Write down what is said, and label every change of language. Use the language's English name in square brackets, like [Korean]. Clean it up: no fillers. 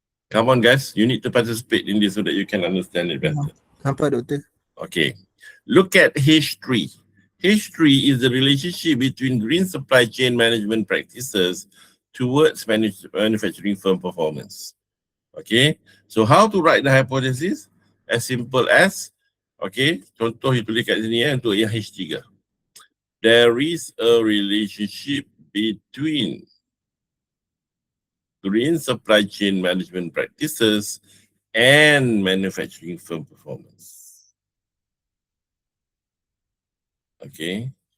[English] Come on guys, you need to participate in this so that you can understand it better. [Malay] Nampak, Doktor? [English] Okay. Look at H3. H3 is the relationship between green supply chain management practices towards manufacturing firm performance. Okay. So how to write the hypothesis? As simple as, okay, [Malay] contoh itu dekat sini ya, untuk yang H3. [English] There is a relationship between green supply chain management practices and manufacturing firm performance. Okay.